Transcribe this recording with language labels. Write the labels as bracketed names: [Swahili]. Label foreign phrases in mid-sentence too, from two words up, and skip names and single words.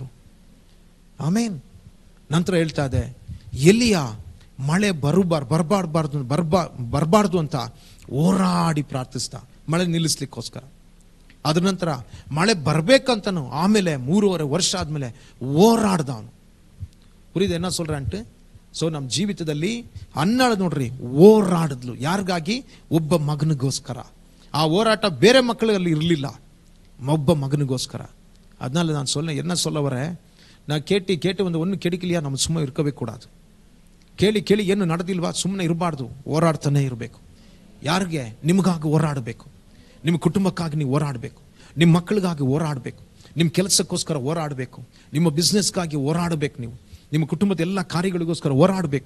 [Kannada] ಆಮೇನ್. ನಂತರ ಹೇಳ್ತಾ ಇದೆ, ಎಲಿಯ ಮಳೆ ಬರಬಾರ್ದು ಅಂತ ಹೋರಾಡಿ ಪ್ರಾರ್ಥಿಸ್ದ, ಮಳೆ ನಿಲ್ಲಿಸ್ಲಿಕ್ಕೋಸ್ಕರ. ಅದ್ರ ನಂತರ ಮಳೆ ಬರ್ಬೇಕಂತನು ಆಮೇಲೆ 3.5 ವರ್ಷ ಆದ್ಮೇಲೆ ಹೋರಾಡ್ದ ಅವನು. [Tamil] புரியுது என்ன சொல்றேன்ட்டு? [Kannada] ಸೊ ನಮ್ಮ ಜೀವಿತದಲ್ಲಿ ಅನ್ನಾಳು ನೋಡ್ರಿ ಹೋರಾಡಿದ್ಲು. ಯಾರಿಗಾಗಿ? ಒಬ್ಬ ಮಗನಿಗೋಸ್ಕರ. ಆ ಹೋರಾಟ ಬೇರೆ ಮಕ್ಕಳಲ್ಲಿ ಇರಲಿಲ್ಲ, ಒಬ್ಬ ಮಗನಿಗೋಸ್ಕರ. [Tamil] அதனால நான் சொல்ல என்ன சொல்ல வரேன், நான் கேட்டு வந்து ஒன்று கிடைக்கலையா நம்ம சும்மா இருக்கவே கூடாது. [Kannada] ಕೇಳಿ ಏನು ನಡೆದಿಲ್ವಾ ಸುಮ್ಮನೆ ಇರಬಾರ್ದು, ಹೋರಾಡ್ತಾನೆ ಇರಬೇಕು. ಯಾರಿಗೆ? ನಿಮಗಾಗಿ ಹೋರಾಡಬೇಕು, ನಿಮ್ಮ ಕುಟುಂಬಕ್ಕಾಗಿ ನೀವು ಹೋರಾಡಬೇಕು, ನಿಮ್ಮ ಮಕ್ಕಳಿಗಾಗಿ ಹೋರಾಡಬೇಕು, ನಿಮ್ಮ ಕೆಲಸಕ್ಕೋಸ್ಕರ ಹೋರಾಡಬೇಕು, ನಿಮ್ಮ ಬಿಸ್ನೆಸ್ಗಾಗಿ ಹೋರಾಡಬೇಕು, ನೀವು ನಿಮ್ಮ ಕುಟುಂಬದ ಎಲ್ಲ ಕಾರ್ಯಗಳಿಗೋಸ್ಕರ ಹೋರಾಡಬೇಕು.